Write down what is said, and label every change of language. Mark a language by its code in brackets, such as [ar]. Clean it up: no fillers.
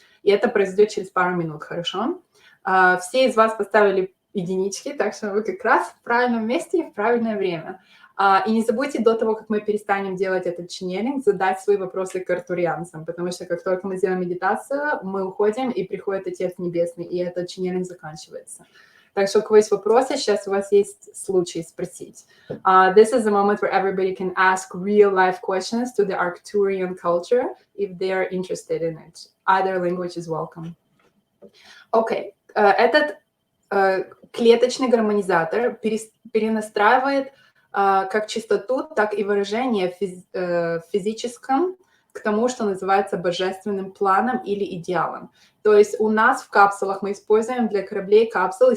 [ru] И это произойдет через пару минут, хорошо? Все из вас поставили единички, так что вы как раз в правильном месте и в правильное время. И не забудьте до того, как мы перестанем делать этот ченнелинг, задать свои вопросы к артурианцам, потому что как только мы сделаем медитацию, мы уходим, и приходит Отец Небесный, и этот ченнелинг заканчивается. Так что, у кого есть вопросы, сейчас у вас есть случай спросить. [en] This is the moment where everybody can ask real-life questions to the Arcturian culture if they are interested in it. Either language is welcome. [ru] Окей. Этот клеточный гармонизатор перенастраивает как частоту, так и выражение в физическом к тому, что называется божественным планом или идеалом. То есть у нас в капсулах мы используем для кораблей капсулы.